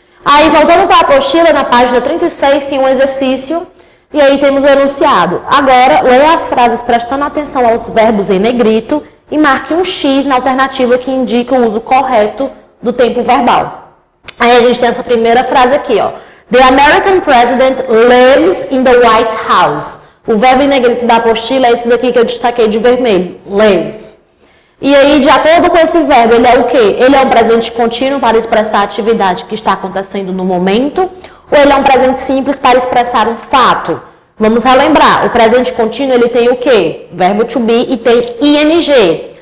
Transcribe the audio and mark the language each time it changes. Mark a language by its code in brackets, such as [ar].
[pt] Aí, voltando para a apostila, na página 36, tem um exercício, e aí temos o enunciado. Agora, leia as frases prestando atenção aos verbos em negrito e marque um X na alternativa que indica o uso correto do tempo verbal. Aí a gente tem essa primeira frase aqui, ó. [en] The American President lives in the White House. [pt] O verbo em negrito da apostila é esse daqui que eu destaquei de vermelho, lives. E aí, de acordo com esse verbo, ele é o quê? Ele é um presente contínuo para expressar a atividade que está acontecendo no momento, ou ele é um presente simples para expressar um fato? Vamos relembrar, o presente contínuo, ele tem o quê? Verbo to be e tem ing.